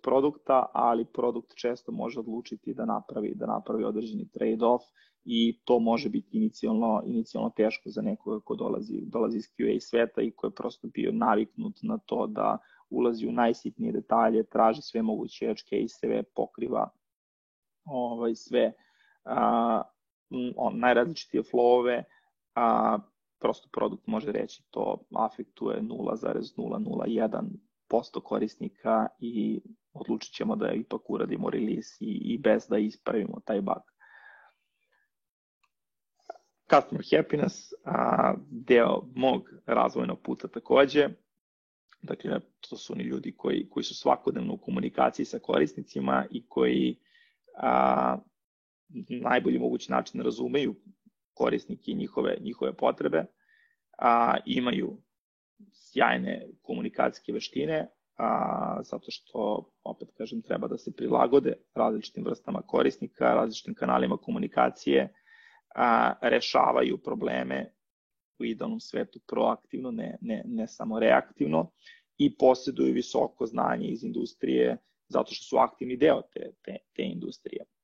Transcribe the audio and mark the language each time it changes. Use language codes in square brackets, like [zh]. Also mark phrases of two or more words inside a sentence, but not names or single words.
[sr] produkta, ali produkt često može odlučiti da napravi određeni trade-off i to može biti inicijalno teško za nekoga ko dolazi iz QA sveta i ko je prosto bio naviknut na to da ulazi u najsitnije detalje, traži sve moguće [en] edge case-eve, [sr] pokriva sve najrazličitije flow-ove, prosto produkt može reći to afektuje 0,001% korisnika i odlučit ćemo da ipak uradimo release i bez da ispravimo taj bug. [en] Customer happiness, [sr] deo mog razvojnog puta takođe. Dakle, to su oni ljudi koji su svakodnevno u komunikaciji sa korisnicima i koji najbolji mogući način razumeju korisnike i njihove potrebe, imaju sjajne komunikacijske veštine, zato što, opet kažem, treba da se prilagode različitim vrstama korisnika, različitim kanalima komunikacije, rešavaju probleme u idealnom svetu proaktivno, ne samo reaktivno, i posjeduju visoko znanje iz industrije zato što su aktivni deo te industrije.